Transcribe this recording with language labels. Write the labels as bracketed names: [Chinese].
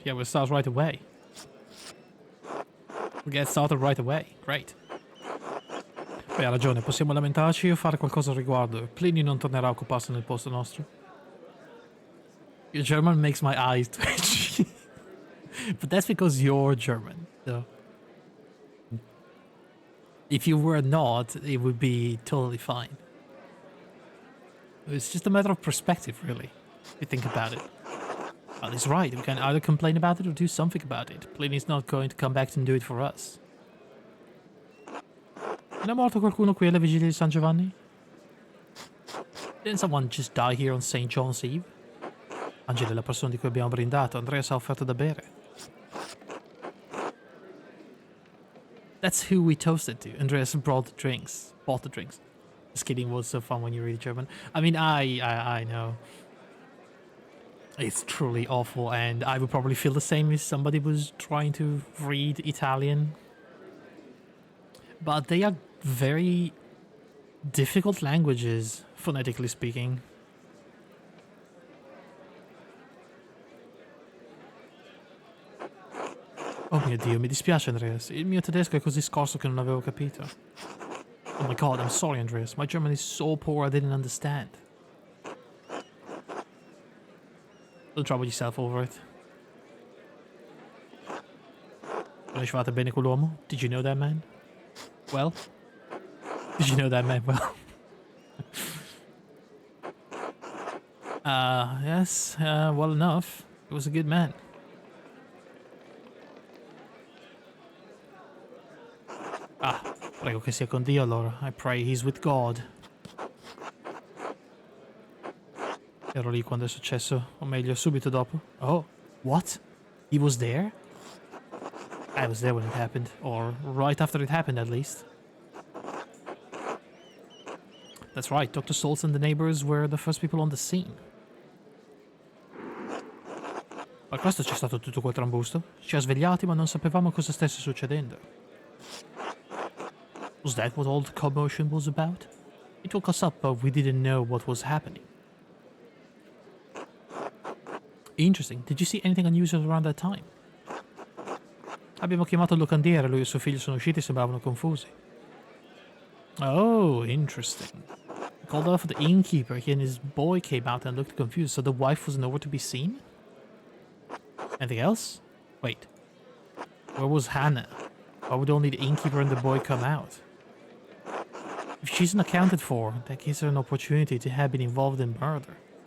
[English] Yeah, we'll start right away. We'll get started right away. Great. [Italian] Beh, ha ragione, possiamo lamentarci o fare qualcosa al riguardo. Pliny non tornerà a occuparsi nel posto nostro. [English] Your German makes my eyes twitch. But that's because you're German. So if you were not, it would be totally fine. It's just a matter of perspective, really. If you think about it. Well, he's right. We can either complain about it or do something about it. Pliny's not going to come back and do it for us. [Italian] Non è morto qualcuno qui alla vigilia di San Giovanni? [English] Didn't someone just die here on St. John's Eve? [Italian] Angela è la persona di cui abbiamo brindato. Andreas ha offerto da bere. [English] That's who we toasted to. Andreas brought the drinks. Bought the drinks. Just kidding, was so fun when you read German. I mean, I know. It's truly awful, and I would probably feel the same if somebody was trying to read Italian. But they are very difficult languages, phonetically speaking. [Italian] Oh mio Dio, mi dispiace Andreas. Il mio tedesco è così scorso che non avevo capito. [English] Oh my god, I'm sorry Andreas. My German is so poor I didn't understand. Don't trouble yourself over it. [Italian] Conoscevate bene quell'uomo? [English] Did you know that man? Well? Did you know that man well? Yes, well enough. He was a good man. [Italian] Ah, prego che sia con Dio allora. [English] I pray he's with God. [Italian] Ero lì quando è successo, o meglio, subito dopo. [English] Oh, what? He was there? I was there when it happened, or right after it happened at least. That's right, Dr. Stoltz and the neighbors were the first people on the scene. [Italian] Per questo c'è stato tutto quel trambusto. Ci ha svegliati ma non sapevamo cosa stesse succedendo. [English] Was that what all the commotion was about? It woke us up but we didn't know what was happening. Interesting. Did you see anything unusual around that time? [Italian] Abbiamo chiamato il locandiere, lui e suo figlio sono usciti e sembravano confusi. [English] Oh, interesting. We called out for the innkeeper, he and his boy came out and looked confused, so the wife was nowhere to be seen? Anything else? Wait. Where was Hannah? Why would only the innkeeper and the boy come out? If she's unaccounted for, that gives her an opportunity to have been involved in murder.